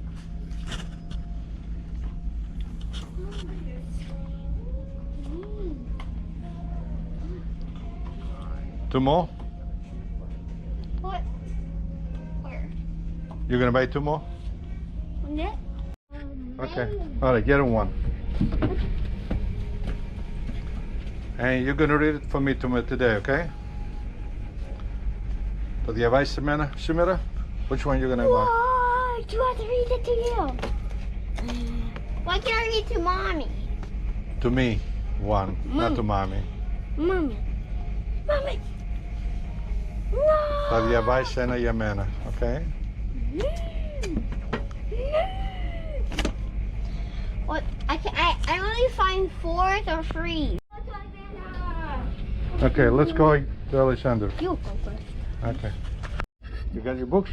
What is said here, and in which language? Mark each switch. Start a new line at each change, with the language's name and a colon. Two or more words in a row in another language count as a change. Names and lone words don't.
English: Two more? What? Where? You're gonna buy two more? Yeah. Okay. All right, get him one. And you're gonna read it for me today, okay?
Greek: Το διαβάσεις εμένα σήμερα?
English: Which one you gonna buy? Why do I have to read it to you? Why can't I read it to mommy? To me, one, not to mommy. Mommy. Mommy. No.
Greek: Θα διαβάσεις ένα για μένα,
English: okay? What? I only find 4th or 3. Okay, let's go to Alexander. You go first. Okay. You got your books?